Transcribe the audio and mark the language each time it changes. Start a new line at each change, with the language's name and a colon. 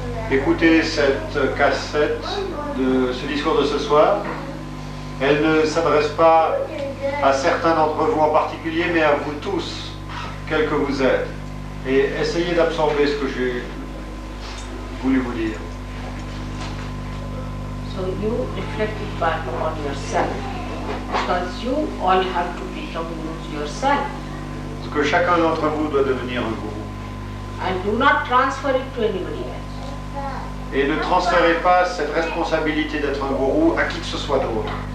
French: Écoutez cette cassette de ce discours de ce soir. Elle ne s'adresse pas à certains d'entre vous en particulier, mais à vous tous, quels que vous êtes. Et essayez d'absorber ce que j'ai voulu vous dire.
English: So you reflect it back on yourself, because you all have to become gurus yourself.
French: Parce que chacun d'entre vous doit devenir un gourou.
English: And do not transfer it to anybody else.
French: Et ne transférez pas cette responsabilité d'être un gourou à qui que ce soit d'autre.